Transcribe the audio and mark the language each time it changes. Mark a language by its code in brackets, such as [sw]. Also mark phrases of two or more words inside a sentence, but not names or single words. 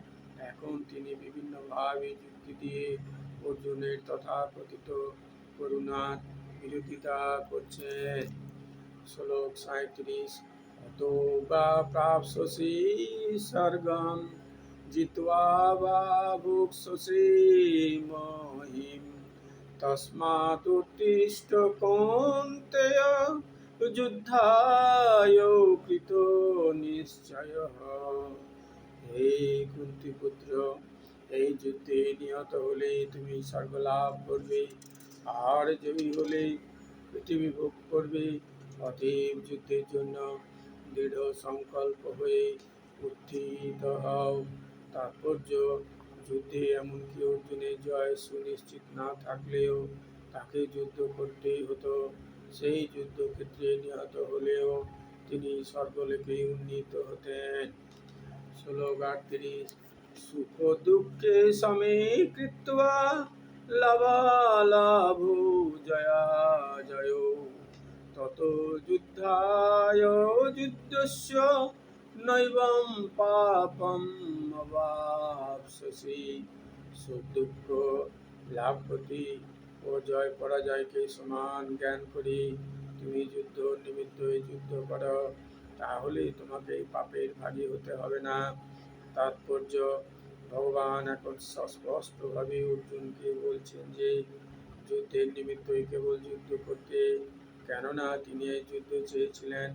[bn] এখন তিনি বিভিন্নভাবে যুক্তি দিয়ে অর্জুনের তথাকথিত করুণার বিরোধিতা করছেন। শ্লোক 37। [sa] অতো বা প্রাপ্স্যসি স্বর্গং জিত্বা বা ভোক্ষ্যসি মহিম তস্মাৎ উত্তিষ্ঠ কৌন্তেয় যুদ্ধায় কৃতনিশ্চয়ঃ। [bn] হে কুন্তিপুত্র, এই যুদ্ধে নিহত হলে তুমি স্বর্গ লাভ করবে, আর জয়ী হলে পৃথিবী ভোগ করবে। অতএব যুদ্ধের জন্য দৃঢ় সংকল্প হয়ে উত্থিত হও। তাৎপর্য: যুদ্ধে এমনকি অর্জুনের জয় সুনিশ্চিত না থাকলেও তাকে যুদ্ধ করতেই হতো। সেই যুদ্ধক্ষেত্রে নিহত হলেও তিনি স্বর্গলোকে উন্নীত হতেন। শ্লোক 38। [sa] সুখ দুঃখে সমে কৃত্বা লাভালাভো জয়াজয়ো ততো যুদ্ধায় যুদ্ধস্য নৈবং পাপম অবাপ্স্যসি। [bn] সুখ দুঃখ, লাভ ক্ষতি ও জয় পরাজয়কে সমান জ্ঞান করে তুমি যুদ্ধ নিমিত্তই যুদ্ধ করো, তাহলে তোমাকে পাপের ভাগী হতে হবে না। তাৎপর্য: ভগবান এখন স্পষ্টভাবে অর্জুনকে বলছেন যে যুদ্ধের নিমিত্তই কেবল যুদ্ধ করতে, কেননা তিনি এই যুদ্ধ চেয়েছিলেন।